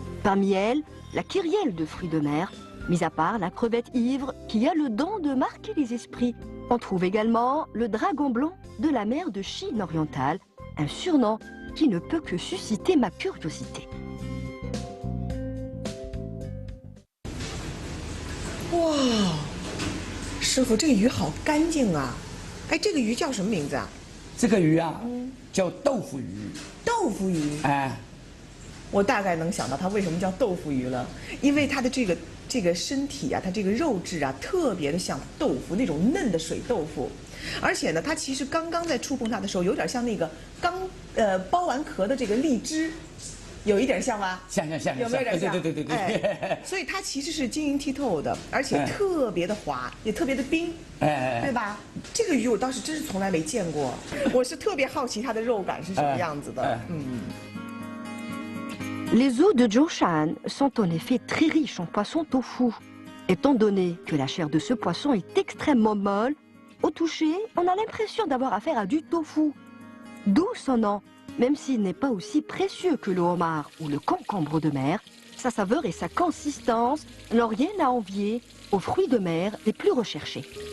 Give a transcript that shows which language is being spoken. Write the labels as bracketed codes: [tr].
[fr] Parmi elles, la kyrielle de fruits de mer, mis à part la crevette ivre qui a le don de marquer les esprits. On trouve également le dragon blanc de la mer de Chine orientale, un surnom qui ne peut que susciter ma curiosité. [zh] 哇，师傅，这个鱼好干净啊！哎，这个鱼叫什么名字啊？这个鱼啊，叫豆腐鱼。豆腐鱼。哎，我大概能想到它为什么叫豆腐鱼了，因为它的这个身体啊，它这个肉质啊，特别的像豆腐那种嫩的水豆腐，而且呢，它其实刚刚在触碰它的时候，有点像那个刚剥完壳的这个荔枝。有一点像吧？像，有没有点像？对。哎，所以它其实是晶莹剔透的，而且特别的滑，也特别的冰，对吧？这个鱼我倒是真是从来没见过，我是特别好奇它的肉感是什么样子的。 [fr] Les eaux de Zhou Shan sont en effet très riches en poisson tofu. Étant donné que la chair de ce poisson est extrêmement molle, au toucher, on a l'impression d'avoir affaire à du tofu. D'où son nom. Même s'il n'est pas aussi précieux que le homard ou le concombre de mer, sa saveur et sa consistance n'ont rien à envier aux fruits de mer les plus recherchés.